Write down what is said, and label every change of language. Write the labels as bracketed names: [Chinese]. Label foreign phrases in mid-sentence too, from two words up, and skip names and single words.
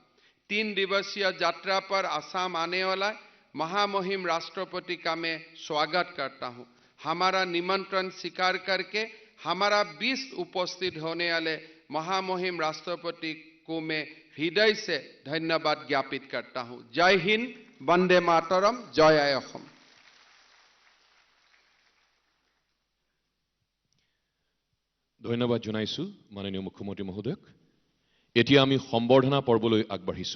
[Hindi] 3 दिवसीय यात्रा पर असम आने वाला महामहिम राष्ट्रपति का मैं स्वागत करता हूं। हमारा निमंत्रण स्वीकार करके हमारा 20 उपस्थित होने वाले महामहिम राष्ट्रपति को मैं हृदय से धन्यवाद ज्ञापित करता हूं। जय हिंद, वंदे मातरम, जय असम। [Assamese] ধন্যবাদ জনাইছো মাননীয় মুখ্যমন্ত্ৰী মহোদয়ক। এতিয়া আমি সম্বৰ্ধনা পৰ্বলৈ আগবাঢ়িছো।